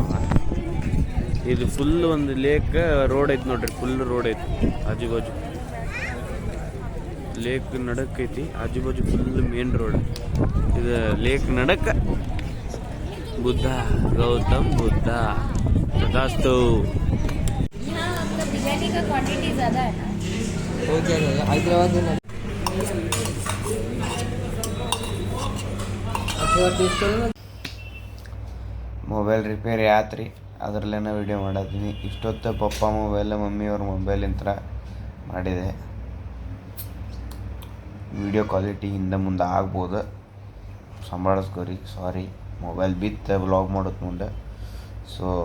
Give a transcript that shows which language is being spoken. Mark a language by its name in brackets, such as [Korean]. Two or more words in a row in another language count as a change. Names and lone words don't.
[Kannada] ಇದು ಫುಲ್ ಒಂದು [English] lake road [Kannada] ಐತಿ ನೋಡ್ರಿ. [English] full road [Kannada] ಐತಿ ಆಜು ಬಾಜು. ಲೇಕ್ ನಡಕ್ ಐತಿ, ಆಜು ಬಾಜು [English] full main road. [Kannada] ಇದು ಲೇಕ್ ನಡಕ ಗೌತಮ್ ಬುದ್ಧ तथास्तु। [Hindi] यहाँ आपका बिरयानी का क्वांटिटी ज़्यादा है ना? हो जाएगा हैदराबाद में अच्छा टेस्ट करो ना [English] mobile repair [Kannada] ಆತ್ರಿ ಅದರಲ್ಲೇನೋ ವೀಡಿಯೋ ಮಾಡತ್ತೀನಿ ಇಷ್ಟೊತ್ತು ಪಪ್ಪ ಮೊಬೈಲ್ ಮಮ್ಮಿಯವ್ರ ಮೊಬೈಲಿಂದ ಮಾಡಿದೆ [English] video quality [Kannada] ಹಿಂದೆ ಮುಂದೆ ಆಗ್ಬೋದು ಸಂಭಾಳಿಸ್ಕೋರಿ [English] sorry mobile [Kannada] ಬಿತ್ತು ವ್ಲಾಗ್ ಮಾಡೋದು ಮುಂದೆ ಸೊ